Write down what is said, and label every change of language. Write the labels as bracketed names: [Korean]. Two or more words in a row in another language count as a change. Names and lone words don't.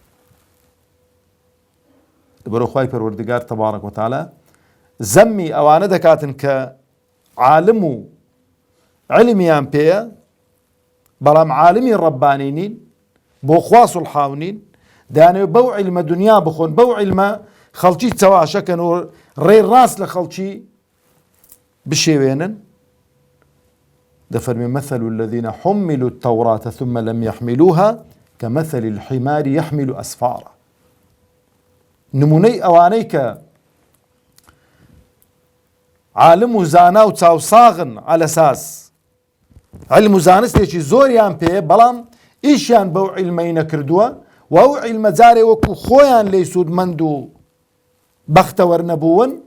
[Central Kurdish] لەبەرەوە خوای پەروەردگار [Arabic] تەبارەک و تەعالا [Central Kurdish] زەممی ئەوانە دەکاتن کە عالم و علمیان پێیە بەڵام عالمی ڕەبانی نین، بۆ خوا سوڵحاو نین، دەیانەوێت بەو عیلمە دنیا بخۆن، بەو عیلمە خەڵکی چەواشەکەن و ڕێی ڕاست لە خەڵکی بشێوێنن. [Arabic] دەفەرمێ مەثل الذين حملوا التوراة ثم لم يحملوها كمثل الحمار يحمل أسفارا. [Central Kurdish] نمونەی ئەوانەی کە عالم و زانا و چاوساغن [Arabic] على ئەساس [Central Kurdish] علم و زانستێکی زۆریان پێ بەڵام ئیشیان بەو عیلمەی نەکردووە و ئەو عیلمە جارێ وەکو خۆیان لێی سوودمەند و بەختەوەر نەبوون،